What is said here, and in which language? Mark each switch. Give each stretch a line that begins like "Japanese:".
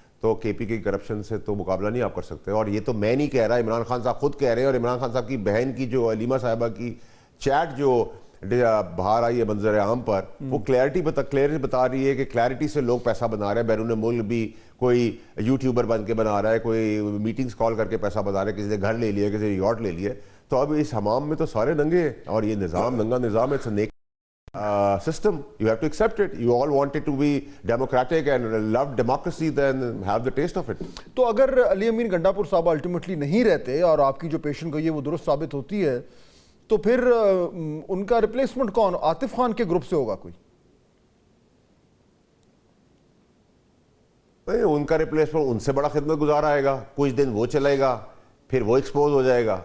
Urdu: تو کے پی کے کرپشن سے تو مقابلہ نہیں آپ کر سکتے. اور یہ تو میں نہیں کہہ رہا, عمران خان صاحب خود کہہ رہے ہیں, اور عمران خان صاحب کی بہن کی جو علیمہ صاحبہ کی چیٹ جو باہر آئی ہے منظر عام پر, وہ کلیئرٹی بتا رہی ہے کہ کلیئرٹی سے لوگ پیسہ بنا رہے ہیں. بیرون ملک بھی کوئی یوٹیوبر بن کے بنا رہا ہے, کوئی میٹنگز کال کر کے پیسہ بنا رہا ہے, کسی نے گھر لے لیا, کسی نے یاٹ لے لیا. تو اب اس حمام میں تو سارے ننگے ہیں, اور یہ نظام ننگا نظام ہے.
English: It's a system. You have to accept it. You all want it to be democratic and love democracy, then have the taste of it.
Urdu: تو اگر علی امین گنڈاپور صاحب الٹیمیٹلی نہیں رہتے اور آپ کی جو پیشن گوئی ہے وہ درست ثابت ہوتی ہے, تو پھر ان کا ریپلیسمنٹ کون, عاطف خان کے گروپ سے ہوگا کوئی؟ ان کا ریپلیسمنٹ ان سے بڑا خدمت گزار آئے گا, کچھ دن وہ چلے گا, پھر وہ ایکسپوز ہو جائے گا.